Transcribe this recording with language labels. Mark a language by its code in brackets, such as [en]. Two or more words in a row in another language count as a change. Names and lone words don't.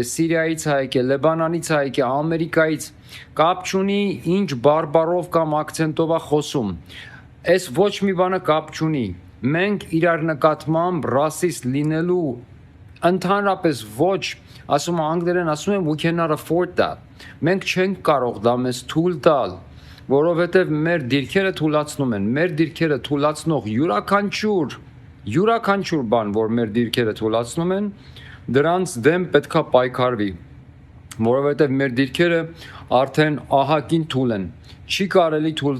[hy] Սիրիայից է եկել, Լեբանանից է եկել, Ամերիկայից, կապ չունի ինչ բարբառով կամ ակցենտով է խոսում, այս ոչ մի բանը կապ չունի, մենք իրար նկատմամբ ռասիստ լինելու ընդհանրապես ոչ, ասում անգլերեն ասում են [en] we cannot afford that, [hy] մենք չենք կարող դա մեզ թույլ տալ, որովհետև մեր դիրքերը թուլացնում են, մեր դիրքերը թուլացնող յուրաքանչյուր բան, որ մեր դիրքերը թուլացնում են, դրանց դեմ պետքա պայքարվի, որովհետև մեր դիրքերը արդեն ահագին թույլ են, չի կարելի թույլ